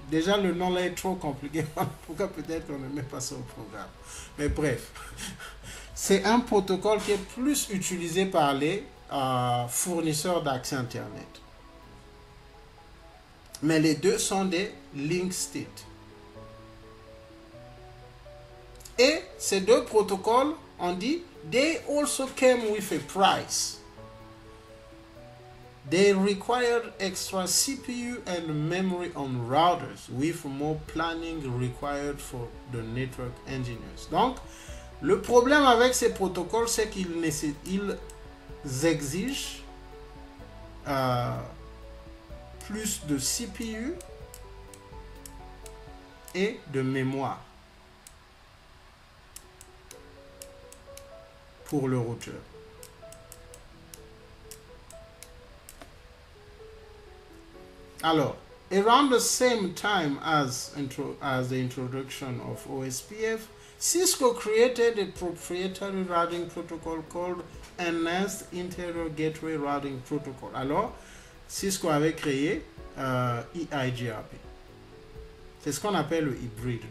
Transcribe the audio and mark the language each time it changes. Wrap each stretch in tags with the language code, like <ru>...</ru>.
<fr>Déjà, le nom là est trop compliqué. Pourquoi peut-être qu'on ne met pas ça au programme. Mais bref, c'est un protocole qui est plus utilisé par les fournisseurs d'accès Internet. Mais les deux sont des link state. Et ces deux protocoles, on dit,</fr> <en>they also came with a price. They required extra CPU and memory on routers, with more planning required for the network engineers.</en> <fr>Donc, le problème avec ces protocoles, c'est qu'ils exigent plus de CPU et de mémoire pour le routeur.</fr> <en>Alors, around the same time as the introduction of OSPF, Cisco created a proprietary routing protocol called Enhanced Interior Gateway Routing Protocol.</en> <fr>Alors, Cisco avait créé EIGRP. C'est ce qu'on appelle le hybride.</fr>